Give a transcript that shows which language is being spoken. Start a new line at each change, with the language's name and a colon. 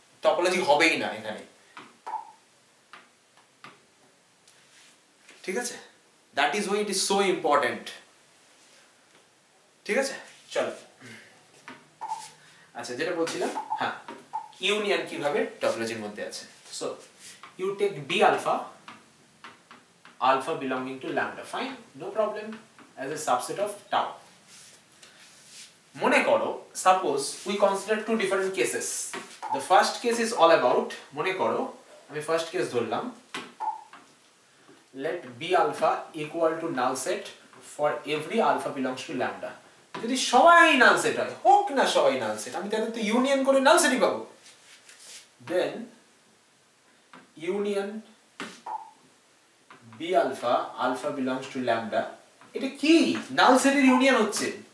Bangla: Topology হবেই না এখানে। ঠিক আছে,
English: That is why it is so important.
Bangla: ঠিক আছে, চলো। আচ্ছা, যেটা বলছিলাম, হ্যাঁ, ইউনিয়ন কিভাবে টপোলজির মধ্যে আছে।
English: So you take B alpha, alpha belonging to lambda, fine, no problem, as a subset of tau.
Bangla: মনে করো,
English: suppose we consider two different cases. The first case is all about,
Bangla: মনে করো আমি first case ধরলাম,
English: let b alpha equal to null set for every alpha belongs to lambda.
Bangla: যদি সবাই null set হয়, হোক না সবাই null set, আমি তাদের তো ইউনিয়ন করে null setই পাবো।
English: Then union b alpha, alpha belongs to lambda,
Bangla: এটা কি? নাল সেটের ইউনিয়ন হচ্ছে।